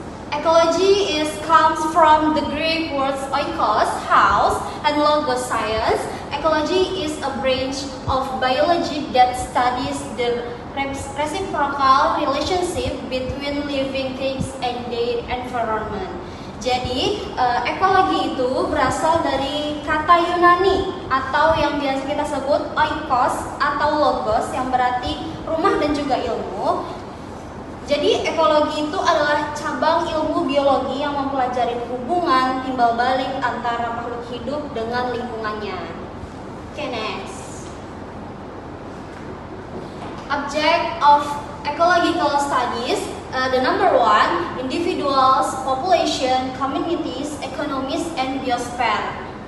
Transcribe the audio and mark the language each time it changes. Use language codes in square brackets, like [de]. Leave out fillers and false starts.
[en] Ecology comes from the Greek words oikos, house, and logos, science. Ecology is a branch of biology that studies the reciprocal relationship between living things and their environment. [id] Jadi, ekologi itu berasal dari kata Yunani atau yang biasa kita sebut oikos atau logos yang berarti rumah dan juga ilmu. Jadi ekologi itu adalah cabang ilmu biologi yang mempelajari hubungan timbal balik antara makhluk hidup dengan lingkungannya. [en] Okay, next. Object of ecological studies, the number one, individuals, population, communities, economies, and biosphere.